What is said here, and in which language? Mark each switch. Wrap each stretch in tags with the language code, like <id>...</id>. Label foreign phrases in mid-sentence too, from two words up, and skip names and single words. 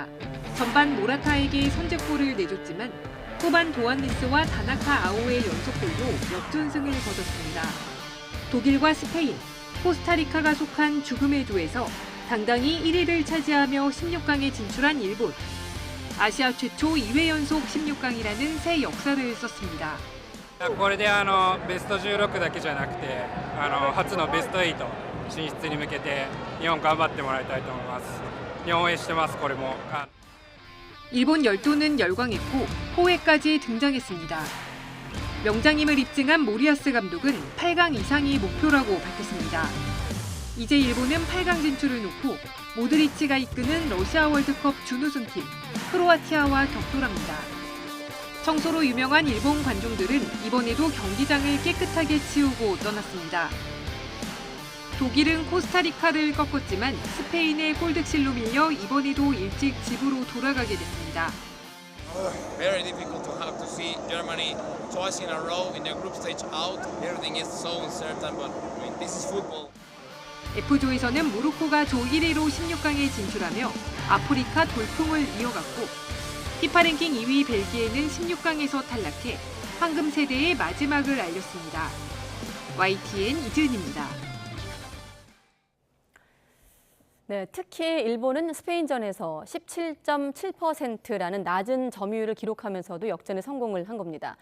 <ko>전반 모라타에게 선제골을 내줬지만 후반 도안네스와 다나카 아오의 연속골로 역전승을 거뒀습니다. 독일과 스페인, 코스타리카가 속한 죽음의 조에서 당당히 1위를 차지하며 16강에 진출한 일본. 아시아 최초 2회 연속 16강이라는 새 역사를 썼습니다.</ko> <ja>これでベスト16だけじゃなくて初のベスト8進出に向けて日本頑張ってもらいたいと思います。日本応援してます。これも</ja> <ko>일본 열도는 열광했고 호외까지 등장했습니다. 명장임을 입증한 모리아스 감독은 8강 이상이 목표라고 밝혔습니다. 이제 일본은 8강 진출을 놓고 모드리치가 이끄는 러시아 월드컵 준우승팀 크로아티아와 격돌합니다. 청소로 유명한 일본 관중들은 이번에도 경기장을 깨끗하게 치우고 떠났습니다. 독일은 코스타리카를 꺾었지만 스페인의 골득실로 밀려 이번에도 일찍 집으로 돌아가게 됐습니다.</ko> <en>Very difficult to have to see Germany twice in a row in the group stage out. Everything is so uncertain, but I mean, this is football.</en> <ko>F조에서는 모로코가 조 1위로 16강에 진출하며 아프리카 돌풍을 이어갔고 피파 랭킹 2위 벨기에는 16강에서 탈락해 황금 세대의 마지막을 알렸습니다. YTN 이지은입니다. 네, 특히 일본은 스페인전에서 17.7%라는 낮은 점유율을 기록하면서도 역전에 성공을 한 겁니다.</ko>